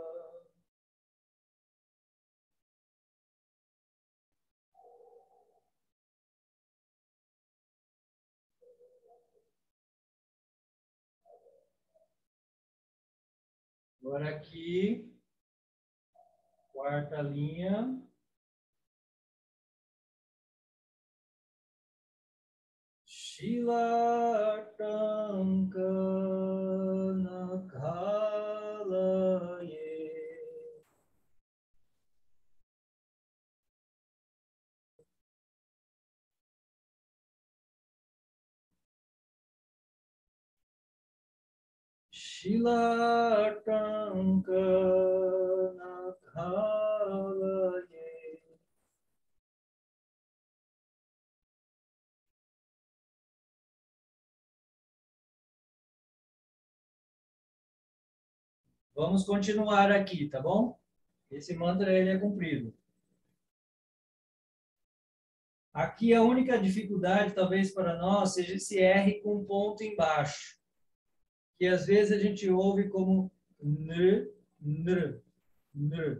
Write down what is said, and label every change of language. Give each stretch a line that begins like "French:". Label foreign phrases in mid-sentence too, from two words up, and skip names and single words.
Portuguese: Agora aqui, quarta linha.
Sanskrit: Shilatanka nakhalaye. Shilatanka nakhalaye.
Portuguese: Vamos continuar aqui, tá bom? Esse mantra ele é comprido. Aqui a única dificuldade, talvez para nós, seja esse R com ponto embaixo, que às vezes a gente ouve como nr, nr, nr.